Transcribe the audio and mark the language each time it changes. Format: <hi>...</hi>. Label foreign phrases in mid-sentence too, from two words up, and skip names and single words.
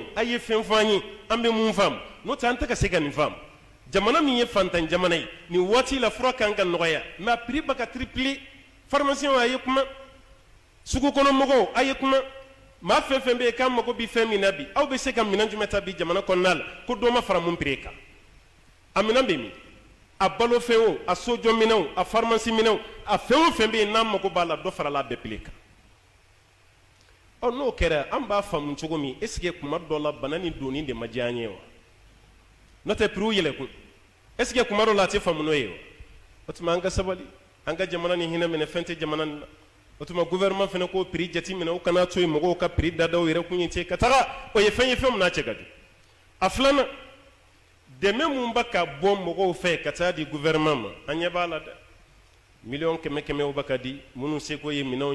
<bm>a ye fɛn fɔ an ye an bɛ mun faamu n'o tɛ an tɛ ka se ka nin faamu jamana min ye fantan jamana ye nin waati la fura kan ka nɔgɔya mais a prix bɛ ka triplé pharmacien a ye kuma sugu kɔnɔ mɔgɔw a ye kuma maa fɛn fɛn bɛ yen k'an mago bɛ fɛn min na bi aw bɛ se ka minɛn jumɛn ta bi jamana kɔnɔna la ko dɔ ma fara mun prix kan a minɛn bɛ min a balo fɛn o a sojɔ minɛnw a pharmacie minɛnw a fɛn o fɛn bɛ yen n'an mago b'a la dɔ farala a bɛɛ prix kan n'o kɛra an b'a faamu cogo min</bm> <fr>est ce que</fr> <bm>kuma dɔ la bana ni donni de ma diya an ye wa n'o tɛ prix yɛlɛkun</bm> <fr>est ce que</fr> <bm>kuma dɔ la a tɛ faamu n'o ye wa o tuma an ka sabali an ka jamana ni hinɛ minɛ fɛn tɛ jamana nin na o tuma gouvernement fana k'o prix jate minɛ o kana to yen mɔgɔw ka prix dadaw yɛrɛ kun ye ten ka taga o ye fɛn min n'a cɛ ka di a filanan dɛmɛ mun bɛ ka bɔ mɔgɔw fɛ ka taa di gouvernement ma an ɲɛ b'a la dɛ miliyɔn kɛmɛ kɛmɛw bɛ ka di minnu seko ye minɛnw</bm>